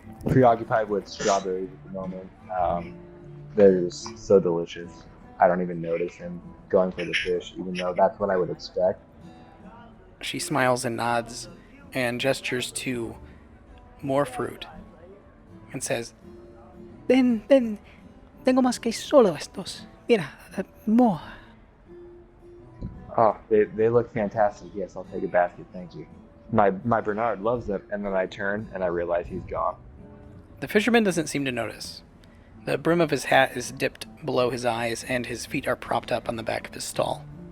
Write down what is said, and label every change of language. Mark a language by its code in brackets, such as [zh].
[en] preoccupied with strawberries at the moment. They're just so delicious. I don't even notice him going for the fish, even though that's what I would expect. She smiles and nods and gestures to more fruit and says, [es] Ven, tengo más que solo estos. Mira, more. [en] Oh, they look fantastic. Yes, I'll take a basket, thank you. My Bernard loves them, and then I turn and I realize he's gone. The fisherman doesn't seem to notice. The brim of his hat is dipped below his eyes, and his feet are propped up on the back of his stall.